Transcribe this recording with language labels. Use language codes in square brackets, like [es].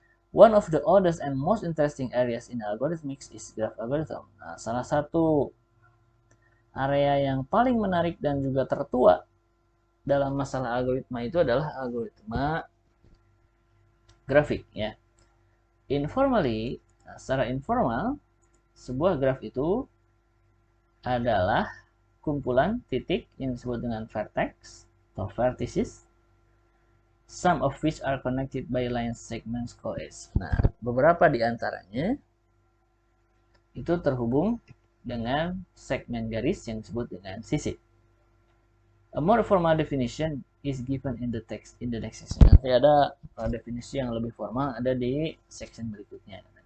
[en] One of the oldest and most interesting areas in algorithmics is graph algorithm. [id] Nah, salah satu area yang paling menarik dan juga tertua dalam masalah algoritma itu adalah algoritma grafik ya. [en] Informally, [id] nah, secara informal, sebuah graf itu adalah kumpulan titik yang disebut dengan vertex atau vertices, [en] some of which are connected by line segments coes. [id] Nah, beberapa di antaranya itu terhubung dengan segmen garis yang disebut dengan sisi. [en] A more formal definition is given in the text in the next section. [id] Nanti ada definisi yang lebih formal ada di section berikutnya.